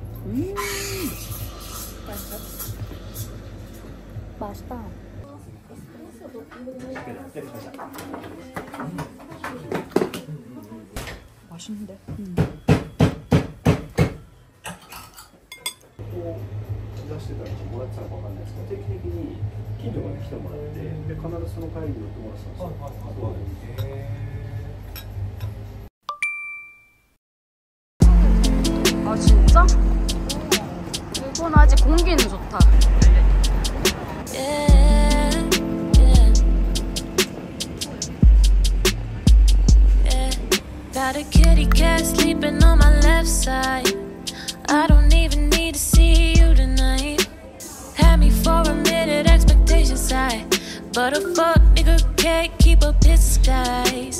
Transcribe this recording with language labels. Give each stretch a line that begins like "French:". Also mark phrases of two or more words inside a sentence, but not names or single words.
Korean: 맛있다. 맛있는데?
Japanese: 出してたらもらってたのかわかんないですけど、定期的に近所まで来てもらって、で必ずその帰りに寄ってもらってたんですよ。
Korean: 아 진짜? 이건 아직 공기는 좋다.
English: Got a kitty cat sleeping on my left side. I don't even need to see you tonight. Had me for a minute, expectations high, but a fuck nigga can't keep up his disguise.